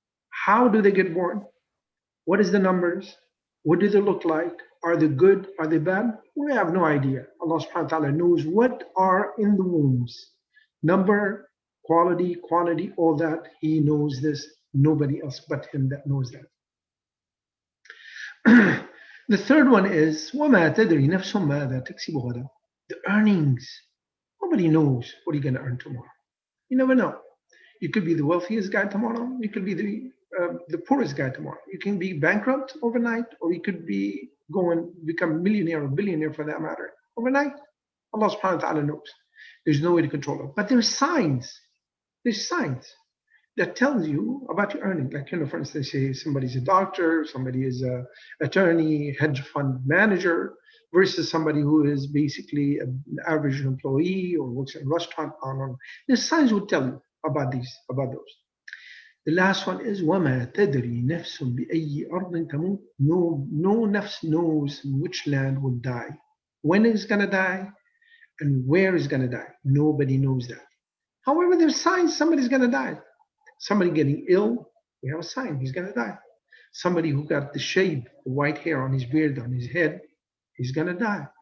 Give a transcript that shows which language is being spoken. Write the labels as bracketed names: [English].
[English] How do they get born? What is the numbers? What do they look like? Are they good? Are they bad? We have no idea. Allah subhanahu wa ta'ala knows what are in the wombs. Number, quality, quantity, all that. He knows this. Nobody else but him that knows that. The third one is [Arabic] وَمَا تَدْرِي نَفْسٌ مَاذَا تَكْسِبُ غَدًا. [English] The earnings. Nobody knows what you're going to earn tomorrow. You never know. You could be the wealthiest guy tomorrow. You could be the poorest guy tomorrow. You can be bankrupt overnight, or you could be become a millionaire or billionaire for that matter overnight. Allah subhanahu wa ta'ala knows. There's no way to control it. But there's signs. There's signs that tells you about your earning. Like, for instance, say somebody's a doctor, somebody is a attorney, hedge fund manager, versus somebody who is basically an average employee or works in a restaurant. There's signs would tell you about those. The last one is [Arabic] وَمَا تَدْرِي نَفْسٌ بِأَيِّ أَرْضٍ تَمُوتُ. [English] No nafs knows which land will die, when it's going to die, and where it's going to die. Nobody knows that. However, there's signs somebody's going to die. Somebody getting ill, we have a sign he's going to die. Somebody who got the shave, the white hair on his beard, on his head, he's going to die.